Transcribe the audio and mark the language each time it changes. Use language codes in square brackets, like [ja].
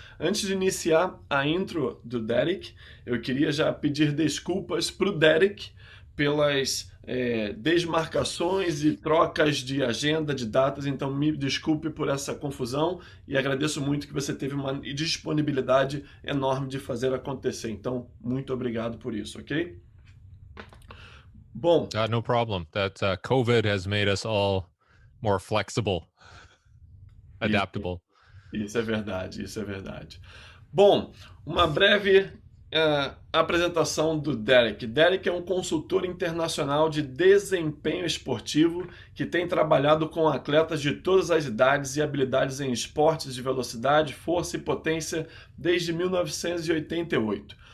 [pt] Antes de iniciar a intro do Derek, eu queria já pedir desculpas para o Derek pelas desmarcações e trocas de agenda, de datas, então me desculpe por essa confusão e agradeço muito que você teve uma disponibilidade enorme de fazer acontecer, então muito obrigado por isso, ok? Bom, [en] No problem. That COVID has made us all more flexible, [pt] isso, [en] adaptable. [pt] isso é verdade, isso é verdade. Bom, uma breve apresentação do Derek. Derek é um consultor internacional de desempenho esportivo que tem trabalhado com atletas de todas as idades e habilidades em esportes de velocidade, força e potência desde 1988.